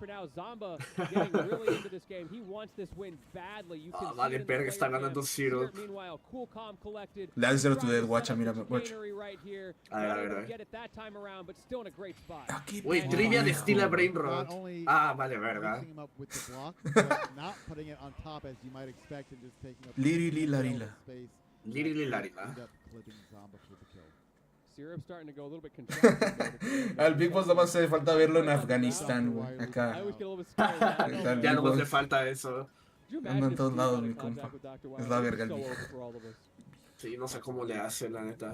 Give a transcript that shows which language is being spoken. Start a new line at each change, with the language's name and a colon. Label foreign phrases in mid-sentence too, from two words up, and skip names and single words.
Spanish: Ah, vale, verga, está ganando Zero. Le hace Zero to Dead, guacha, mira, guacha. A ver. Ah, qué Uy, trivia de estilo Brain Rot. Ah, vale, verga. Lirili larila. Lirili larila. Al Big Boss nada más hace falta verlo en Afganistán, güey. Acá. Ya no le falta eso. Anda en todos lados, mi compa. Es la verga el viejo. Sí, no sé cómo le hace, la neta.